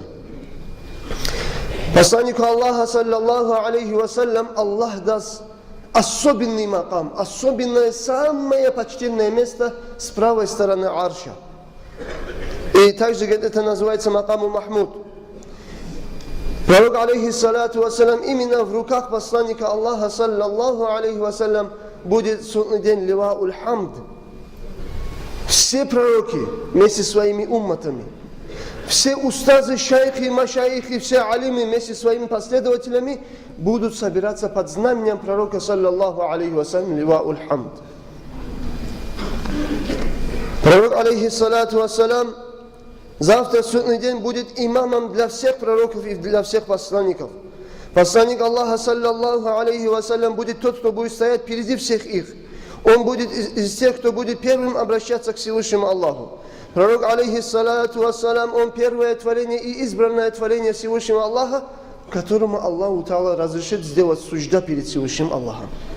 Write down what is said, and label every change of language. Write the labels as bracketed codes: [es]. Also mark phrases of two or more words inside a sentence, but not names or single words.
[ru] Посланнику Аллаха [ar] صلى الله عليه وسلم [ru] Аллах даст особенный макам, особенное, самое почтенное место с правой стороны арша. И также это называется [ar] مقام محمود. [ru] Пророк [ar] عليه الصلاة والسلام, [ru] именно в руках посланника Аллаха [ar] صلى الله عليه وسلم [ru] будет судный день [ar] لواء الحمد. [ru] Все пророки вместе с своими умматами, все устазы, шайхи, машайхи, все алимы вместе с своими последователями будут собираться под знаменем пророка [ar] صلى الله عليه وسلم لواء الحمد. [ru] Пророк [ar] عليه الصلاة والسلام [ru] завтра судный день будет имамом для всех пророков и для всех посланников. Посланник Аллаха [ar] صلى الله عليه وسلم [ru] будет тот, кто будет стоять впереди всех их. Он будет из тех, кто будет первым обращаться к Всевышнему Аллаху. Пророк [ar] عليه الصلاة والسلام, [ru] он первое творение и избранное творение Всевышнего Аллаха, которому [ar] الله تعالى [ru] разрешит сделать сужда перед Всевышним Аллахом.